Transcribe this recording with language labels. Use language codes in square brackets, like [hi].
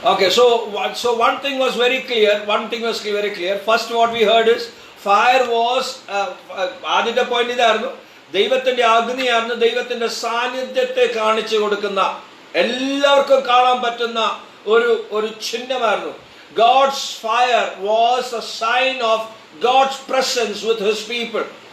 [en] Okay, so one thing was very clear. Very clear. First, what we heard is fire was [ml] ആദ്യത്തെ point ഇതായിരുന്നു, ദൈവത്തിന്റെ അഗ്നിയായിരുന്നു, ദൈവത്തിന്റെ സാന്നിധ്യത്തെ കാണിച്ചു കൊടുക്കുന്ന, എല്ലാവർക്കും കാണാൻ പറ്റുന്ന ഒരു ചിഹ്നമായിരുന്നു. [en] God's fire was a sign of God's presence with his people.